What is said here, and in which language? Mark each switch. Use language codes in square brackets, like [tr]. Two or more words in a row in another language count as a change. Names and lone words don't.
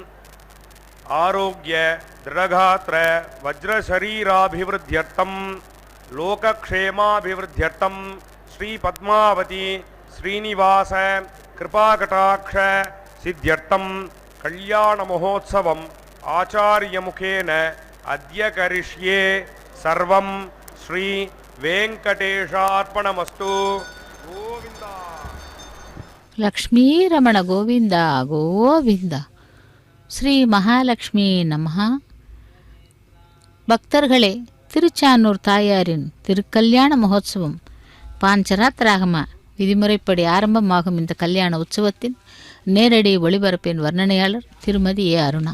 [sa] आरोग्य दृढ़गात्र वज्रशरीराभिवृद्ध्यर्थं लोकक्षेमाभिवृद्ध्यर्थं श्री पद्मावती श्रीनिवास कृपाकटाक्ष सिद्ध्यर्थं कल्याण महोत्सवम् आचार्यमुखेन अद्य करिष्ये। सर्वं श्री वेंकटेशार्पणमस्तु। गोविंद लक्ष्मी रमण गोविंद गोविंद. [ta] ஸ்ரீ மகாலட்சுமி நமஹ. பக்தர்களே, திருச்சானூர் தாயாரின் திருக்கல்யாண மகோத்சவம் பாஞ்சராத்திராகம விதிமுறைப்படி ஆரம்பமாகும் இந்த கல்யாண உற்சவத்தின் நேரடி ஒளிபரப்பின் வர்ணனையாளர் திருமதி ஏ அருணா.